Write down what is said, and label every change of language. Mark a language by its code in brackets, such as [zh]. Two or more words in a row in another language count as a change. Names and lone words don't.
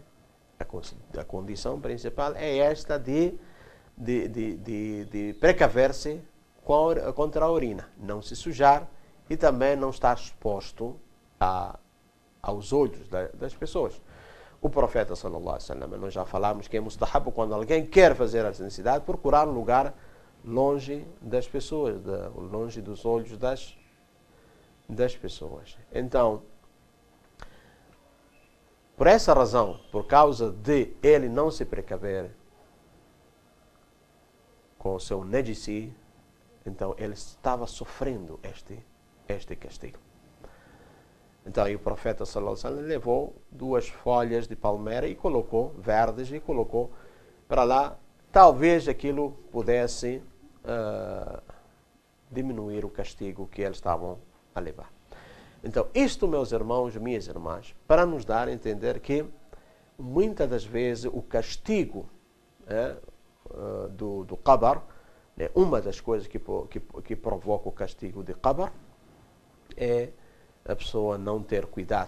[pt] A condição principal é esta de precaver-se contra a urina, não se sujar e também não estar exposto aos olhos das pessoas. O profeta [ar] صلى الله عليه وسلم, [pt] nós já falamos que é mustahab quando alguém quer fazer a necessidade, procurar um lugar longe das pessoas, longe dos olhos das pessoas. Então, por essa razão, por causa de ele não se precaver com o seu najisi, então ele estava sofrendo este castigo. Então aí o profeta [ar] صلى الله عليه وسلم [pt] levou 2 folhas de palmeira e colocou, verdes, e colocou para lá. Talvez aquilo pudesse diminuir o castigo que eles estavam a levar. Então, isto, meus irmãos e minhas irmãs, para nos dar a entender que muitas das vezes o castigo do qabr, né, uma das coisas que provoca o castigo de qabr é a pessoa não ter cuidado.